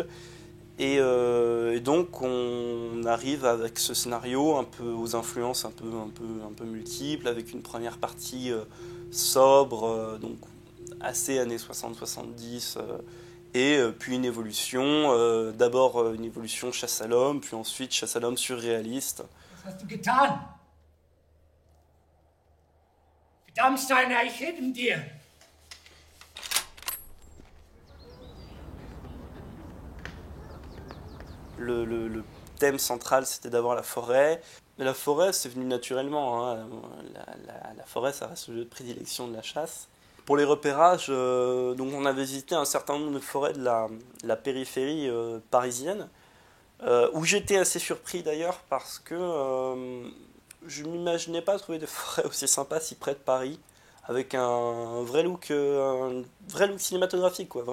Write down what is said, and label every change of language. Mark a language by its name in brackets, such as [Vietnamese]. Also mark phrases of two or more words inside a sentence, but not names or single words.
[French] Et donc on arrive avec ce scénario un peu aux influences un peu multiples, avec une première partie sobre, donc assez années 60-70, et puis une évolution, d'abord une évolution chasse à l'homme, puis ensuite chasse à l'homme surréaliste. [German] Was hast du getan? Dammsteiner, ich hinter dir! [French] Le thème central, c'était d'abord la forêt. Mais la forêt, c'est venu naturellement. Hein. La forêt, ça reste le lieu de prédilection de la chasse. Pour les repérages, donc on avait visité un certain nombre de forêts de la périphérie parisienne, où j'étais assez surpris d'ailleurs parce que je ne m'imaginais pas trouver des forêts aussi sympas si près de Paris, avec un vrai look cinématographique, quoi.